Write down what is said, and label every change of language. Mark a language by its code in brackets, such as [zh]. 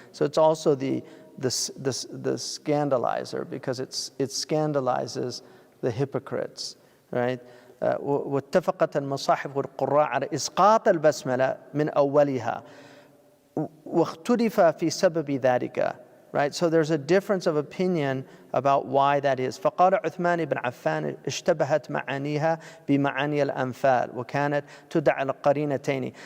[en] So it's also the scandalizer, because it scandalizes the hypocrites, right? [ar] واتفقت المصاحف والقراء على إسقاط البسملة من أولها واختلف في سبب ذلك. [en] Right? So there's a difference of opinion about why that is. [ar] فقال عثمان بن عفان اشتبهت معانيها بمعاني الأنفال وكانت تدعى القرينتين.